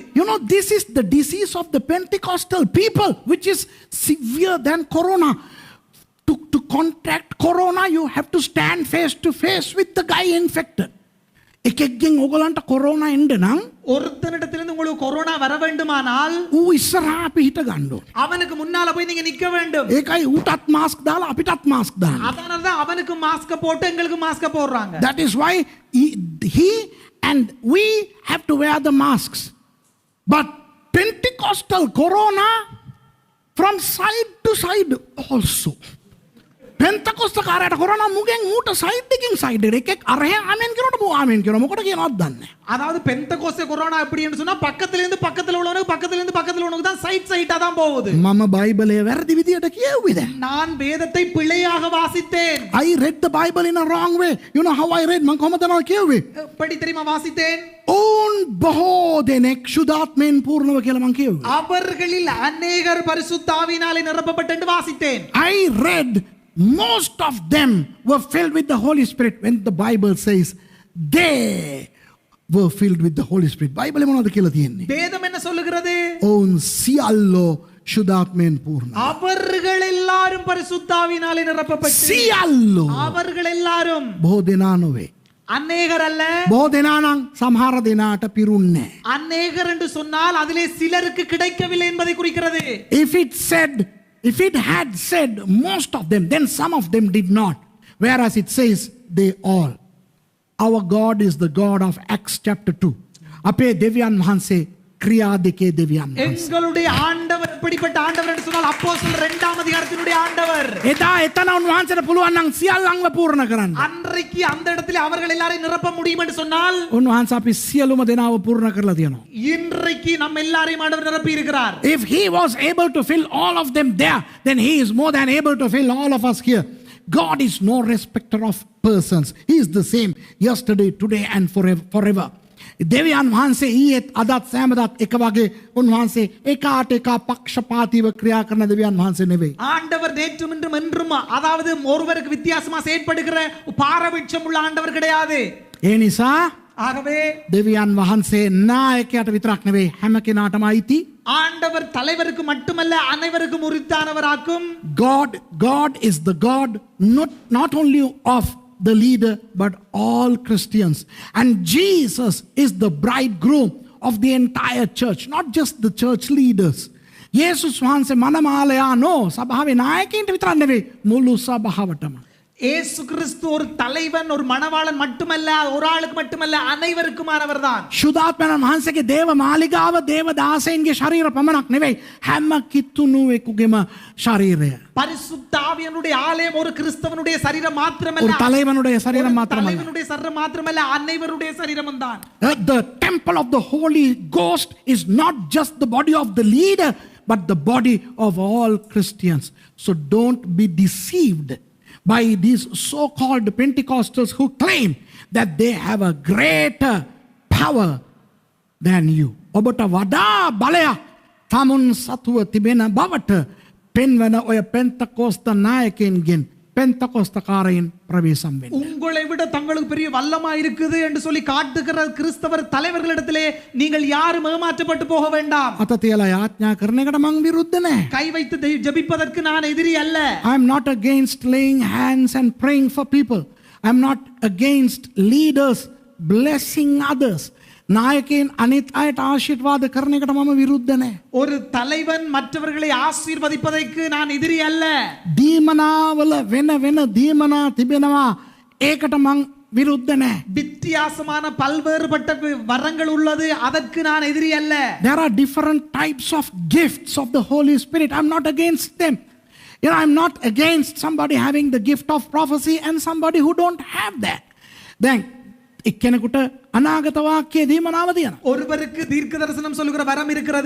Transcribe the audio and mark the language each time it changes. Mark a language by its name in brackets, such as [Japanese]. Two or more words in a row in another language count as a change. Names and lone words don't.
[English] You know, this is the disease of the Pentecostal people, which is severe than corona. To contract corona, you have to stand face to face with the guy infected. [Sinhala] එකෙක්ගෙන් ඔයගලන්ට කොරෝනා එන්න නම් [Tamil] ஒருத்தனிடத்திலிருந்து உங்களுக்கு கொரோனா வர வேண்டுமானால் [Sinhala] ඌ ඉස්සරහා අපි හිට ගන්න ඕනේ. [Tamil] அவனுக்கு முன்னால போய் நீங்க நிக்க வேண்டும். [Sinhala] ඒකයි ඌටත් මාස්ක් දාලා අපිටත් මාස්ක් දාන්න. [Tamil] அதனால தான் அவனுக்கு மாஸ்க் போட்டு எங்களுக்கு மாஸ்க் போடுறாங்க. [English] That is why he and we have to wear the masks. But Pentecostal corona from side to side also. [Sinhala] පෙන්තකොස්ත කාරයට කරන මුගෙන් ඌට සයිඩ් එකකින් සයිඩ් එකක් අරහ ආමෙන් කරනකොට මූ ආමෙන් කරනවා මොකද කියනවද දන්නේ නැහැ. [Tamil] அதாவது பெந்தகோஸ்தே கொரோனா எப்படின்னு சொன்னா பக்கத்துல இருந்து பக்கத்துல உள்ளவனுக்கு தான் சைட்டா தான் போகுது. [Sinhala] මම බයිබලය වැරදි විදියට කියුවේ දැන්. [Tamil] நான் வேதத்தை பிழையாக வாசித்தேன். [English] I read the Bible in a wrong way. You know how I read? [Sinhala] මම කොහොමද නෝ කියුවේ? [Tamil] எப்படி தெரியுமா வாசித்தேன்? [Sinhala] ඕන් බොහෝ දෙනෙක් ශුද්ධාත්මයෙන් පූර්ණව කියලා මම කියුවේ. [Tamil] அவர்களில் அநேகர் பரிசுத்த ஆவியினாலே நிரப்பப்பட்டு என்று வாசித்தேன். [English] I read most of them were filled with the Holy Spirit when the Bible says they were filled with the Holy Spirit. [Sinhala] බයිබලේ මොනවද කියලා තියෙන්නේ? [Tamil] வேதம் என்ன சொல்லுகிறது? [Sinhala] ඕන් සියල්ලෝ ශුද්ධාත්මයෙන් පූර්ණ. [Tamil] அவர்கள் எல்லாரும் பரிசுத்த ஆவியினாலே நிரப்பப்பட்டு [Sinhala] සියල්ලෝ [Tamil] அவர்கள் எல்லாரும் [Sinhala] බොහෝ දෙනා නොවේ. [Tamil] அநேகர் அல்ல. [Sinhala] බොහෝ දෙනා නම් සමහර දෙනාට පිරුන්නේ නැහැ. [Tamil] அநேகர் என்று சொன்னால் அதிலே சிலருக்கு கிடைக்கவில்லை என்பதை குறிக்கிறது. [English] If it had said most of them, then some of them did not. Whereas it says they all. Our God is the God of Acts chapter 2. [Sinhala] අපේ දෙවියන් වහන්සේ ක්‍රියා දෙකේ දෙවියන් වහන්සේ. [Tamil] எங்களுடைய ஆண்டவர் எப்படிப்பட்ட ஆண்டவர் என்று சொன்னால் அப்போஸ்தலர் 2ஆம் அதிகாரத்தினுடைய ஆண்டவர். [Sinhala] එදා එතන උන්වහන්සේට පුළුවන් නම් සියල්ලංව පූර්ණ කරන්න. [Tamil] அன்றைக்கு அந்த இடத்துல அவர்கள் எல்லாரையும் நிரப்ப முடியும் என்று சொன்னால் [Sinhala] උන්වහන්සේ අපි සියලුම දෙනාව පූර්ණ කරලා තියෙනවා. [Tamil] இன்றைக்கு நம்ம எல்லாரையும் ஆண்டவர் நிரப்பி இருக்கிறார். [English] If he was able to fill all of them there, then he is more than able to fill all of us here. God is no respecter of persons. He is the same yesterday, today and forever. [Sinhala] දෙවියන් වහන්සේ ඊයේත් අදත් සෑමදාත් එක වගේ උන්වහන්සේ එකාට එක පක්ෂපාතීව ක්‍රියා කරන දෙවියන් වහන්සේ නෙවෙයි. [Tamil] ஆண்டவர் நேற்றும் இன்றும் என்றும் அதாவது ஒருவருக்கு வித்தியாசமா செயல்படுகிற பாரபட்சம் உள்ள ஆண்டவர் கிடையாது. [Sinhala] ඒ නිසා [Tamil] ஆகவே [Sinhala] දෙවියන් වහන්සේ නායකයාට විතරක් නෙවෙයි හැම කෙනාටම අයිති. [Tamil] ஆண்டவர் தலைவருக்கு மட்டுமல்ல அனைவருக்கும் உரித்தானவராக்கும். [English] God is the God not only of the leader but all Christians, and Jesus is the bridegroom of the entire church, not just the church leaders. [Sinhala] යේසුස් වහන්සේ මනමාලයා නෝ සභාවේ නායකයින්ට විතරක් නෙවෙයි මුළු සභාවටම. [Tamil] இயேசு கிறிஸ்து ஒரு தலைவன் ஒரு மணவாளன் மட்டுமல்ல ஒரு ஆளுக்கு மட்டுமல்ல அனைவருக்குமானவர் தான். [Sinhala] ශුද්ධාත්මයන් වහන්සේගේ දේව මාලිගාව දේව දාසයන්ගේ ශරීර පමණක් නෙවෙයි හැම කිතුණුවෙකුගේම ශරීරය. [Tamil] பரிசுத்த ஆவியானுடைய ஆலயம் ஒரு கிறிஸ்தவனுடைய சரீரம் மாத்திரமல்ல ஒரு தலைவனுடைய சரீரம் மாத்திரமல்ல தலைவனுடைய சரீரம் மாத்திரமல்ல அனைவருடைய சரீரமும் தான். [English] The temple of the Holy Ghost is not just the body of the leader but the body of all Christians. So don't be deceived by these so-called Pentecostals who claim that they have a greater power than you. [Sinhala] ඔබට වඩා බලයක් තමුන් සතුව තිබෙන බවට පෙන්වන ඔය පෙන්තකොස්ත නායකයන්ගෙන් [Tamil] பெந்தகோஸ்தக்காரையின் பிரவேசம் வேண்டும். உங்களை விட தங்களுக்கு பெரிய வல்லமா இருக்குது என்று சொல்லி காட்டுகிற கிறிஸ்தவர் தலைவர்களிடத்திலே நீங்கள் யாரும் ஏமாற்றப்பட்டு போக வேண்டாம். [Sinhala] අත තියලා යාඥා කරන එකට මං විරුද්ධ නැහැ. [Tamil] கை வைத்து ஜெபிப்பதற்கு நான் எதிரி அல்ல. [English] I am not against laying hands and praying for people. I am not against leaders blessing others. [Sinhala] நாயකයන් අනිත් අයට ආශිර්වාද කරන එකට මම විරුද්ධ නැහැ. [Tamil] ஒரு தலைவன் மற்றவர்களை ஆசீர்வதிப்பதற்கு நான் எதிரி அல்ல. [Sinhala] දීමනාවල වෙන දීමනා තිබෙනවා ඒකට මං විරුද්ධ නැහැ. [Tamil] வித்தியாசமான பல்வேறுபட்ட வரங்கள் உள்ளது அதற்கு நான் எதிரி அல்ல. [English] There are different types of gifts of the Holy Spirit. I am not against them. You know, I am not against somebody having the gift of prophecy and somebody who don't have that. [Sinhala] Then එක්කෙනෙකුට අනාගත වාක්‍යයේ දීමනාව තියෙනවා. [Tamil] ஒருவருக்கு தீர்க்க தரிசனம் சொல்லுகிற வரம் இருக்கிறது.